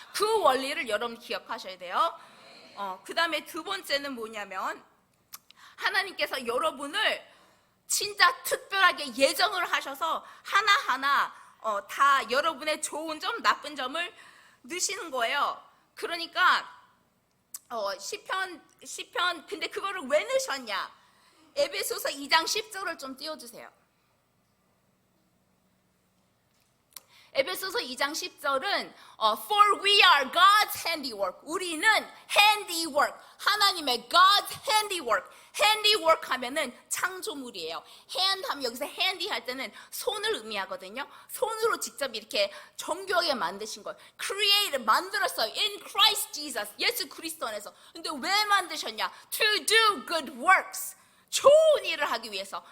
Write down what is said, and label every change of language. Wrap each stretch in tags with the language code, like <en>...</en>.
<ko>그 원리를 여러분 기억하셔야 돼요. 그 다음에 두 번째는 뭐냐면 하나님께서 여러분을 진짜 특별하게 예정을 하셔서 하나하나 다 여러분의 좋은 점, 나쁜 점을 넣으시는 거예요. 그러니까 시편 근데 그거를 왜 넣으셨냐? 에베소서 2장 10절을 좀 띄워주세요. 에베소서 2장 10절은</ko> <en>For we are God's handiwork.</en> <ko>우리는 handiwork, 하나님의</ko> <en>God's handiwork.</en> <ko>handiwork 하면은 창조물이에요. hand 하면 여기서 handy 할 때는 손을 의미하거든요. 손으로 직접 이렇게 정교하게 만드신 거예요. create, 만들었어요.</ko> <en>in Christ Jesus,</en> <ko>예수 그리스도 안에서. 근데 왜 만드셨냐?</ko> <en>to do good works,</en> <ko>좋은 일을 하기 위해서.</ko>